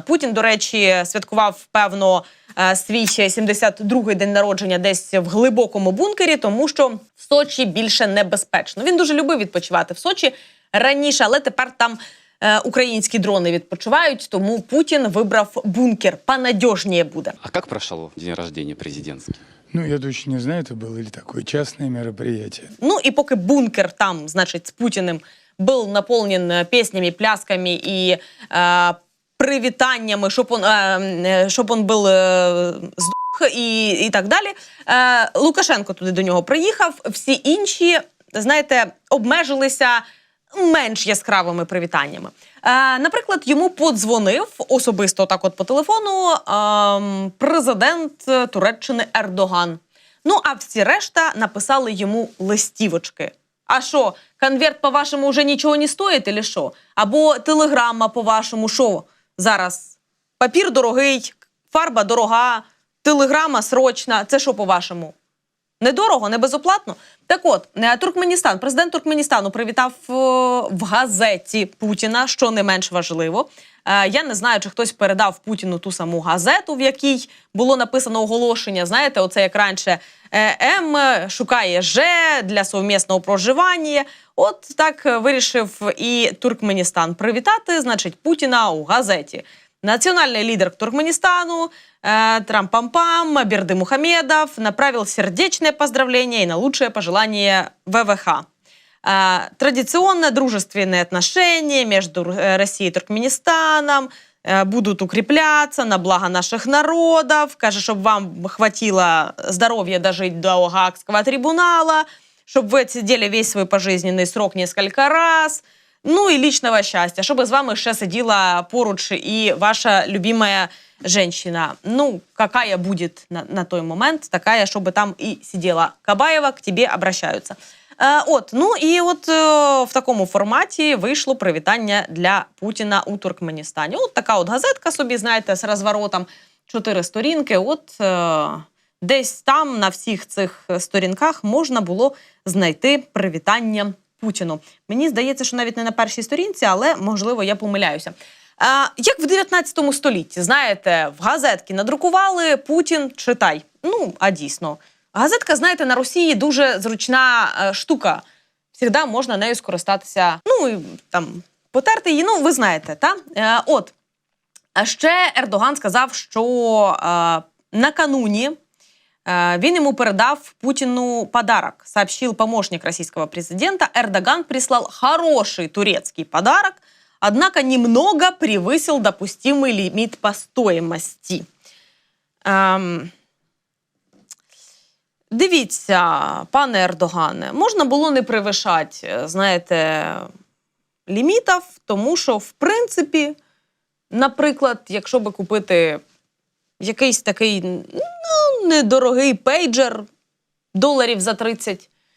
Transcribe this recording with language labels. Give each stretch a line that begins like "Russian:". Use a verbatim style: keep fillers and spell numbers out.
Ukrainian: Путін, до речі, святкував, певно, е, свій ще сімдесят другий день народження десь в глибокому бункері, тому що в Сочі більше небезпечно. Він дуже любив відпочивати в Сочі раніше, але тепер там е, українські дрони відпочивають, тому Путін вибрав бункер. Понадіжніше буде.
Russian: А как прошел день рождения президентский? Ну, я точно не знаю, это было или такое частное мероприятие. Ну и пока бункер там, значит, с Путиным был наполнен э, песнями, плясками и э, привитаниями, чтобы он, э, чтоб он был э, сдох и, и
Ukrainian: так далі. Э, Лукашенко туди до нього приїхав. Всі інші, знаєте, обмежилися менш яскравими привітаннями. Е, наприклад, йому подзвонив особисто так от по телефону е, президент Туреччини Ердоган. Ну, а всі решта написали йому листівочки. А що, конверт, по-вашому, вже нічого не стоїть, чи що? Або телеграма, по-вашому, що зараз? Папір дорогий, фарба дорога, телеграма срочна. Це що, по-вашому? Недорого, не безоплатно? Так от, е, Туркменістан, президент Туркменістану привітав е, в газеті Путіна, що не менш важливо. Е, Я не знаю, чи хтось передав Путіну ту саму газету, в якій було написано оголошення. Знаєте, оце як раніше е, М шукає Ж для совмісного проживання. От так е, вирішив і Туркменістан привітати, значить, Путіна у газеті.
Russian: Национальный лидер к Туркменистану, э, Трампампам, Берды Мухамедов направил сердечное поздравление и на лучшее пожелание ВВХ. Э, традиционно дружественные отношения между э, Россией и Туркменистаном э, будут укрепляться на благо наших народов.
Ukrainian: Каже,
Russian: чтобы вам хватило здоровья дожить до Гаагского трибунала, чтобы вы отсидели весь свой пожизненный срок несколько раз.
Ukrainian: Ну і лічного щастя, щоб з вами ще сиділа поруч і ваша любима жінка. Ну, яка буде на, на той момент, така, щоб там і сиділа. Кабаєва,
Russian: к тебе обращаються.
Ukrainian: Е, от, ну і от е, в такому форматі вийшло привітання для Путіна у Туркменістані. От така от газетка собі, знаєте, з розворотом чотири сторінки. От е, десь там на всіх цих сторінках можна було знайти привітання Путіну. Мені здається, що навіть не на першій сторінці, але, можливо, я помиляюся. А, як в дев'ятнадцятому столітті, знаєте, в газетки надрукували «Путін, читай». Ну, а дійсно. Газетка, знаєте, на Росії дуже зручна е, штука. Всегда можна нею скористатися, ну, і там, потерти її, ну, ви знаєте, та? Е, от. А ще Ердоган сказав, що е, накануні
Russian: Э, Він ему передав Путину подарок, сообщил помощник российского президента. Эрдоган прислал хороший турецкий подарок, однако немного превысил допустимый лимит по стоимости. Эм...
Ukrainian: Дивіться, пане Ердогане, можна було не превишати, знаєте, лімітів, тому що, в принципі, наприклад, якщо би купити якийсь такий, ну, недорогий пейджер доларів за тридцять.